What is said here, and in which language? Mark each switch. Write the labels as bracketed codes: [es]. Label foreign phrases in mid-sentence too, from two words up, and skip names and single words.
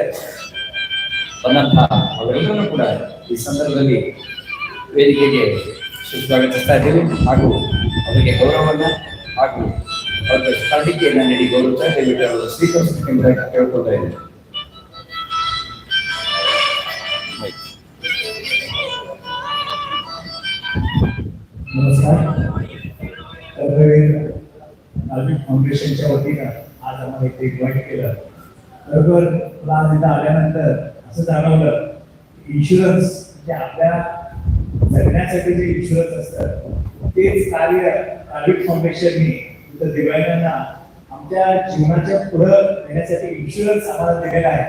[kn] ಬಂದಂತಹ ಅವರೆಲ್ಲರೂ ಕೂಡ ಈ ಸಂದರ್ಭದಲ್ಲಿ ವೇದಿಕೆಗೆ ಸುಸ್ವಾಗತಿಸ್ತಾ ಇದ್ದೀವಿ ಹಾಗೂ ಅವರಿಗೆ ಗೌರವವನ್ನು ಹಾಗೂ ಅವರ ಸ್ಪರ್ಧಿಕೆಯನ್ನು ನೀಡಿ ಗೌರವ ದಯವಿಟ್ಟು ಸ್ವೀಕರಿಸಬೇಕೆಂಬುದಾಗಿ ಕೇಳ್ಕೊಳ್ತಾ ಇದ್ದೇನೆ. [mr] नमस्कार. नागरिक फाउंडेशनच्या वतीनं आज आम्हाला इथे इन्व्हाइट केलं. बरोबर मला आज इथं आल्यानंतर असं जाणवलं की इन्शुरन्स म्हणजे आपल्या जगण्यासाठी जे इन्शुरन्स असतात तेच कार्य नागरिक फाउंडेशननी इथं दिव्यांगांना आमच्या जीवनाच्या पुढं नेण्यासाठी इन्शुरन्स आम्हाला दिलेला आहे.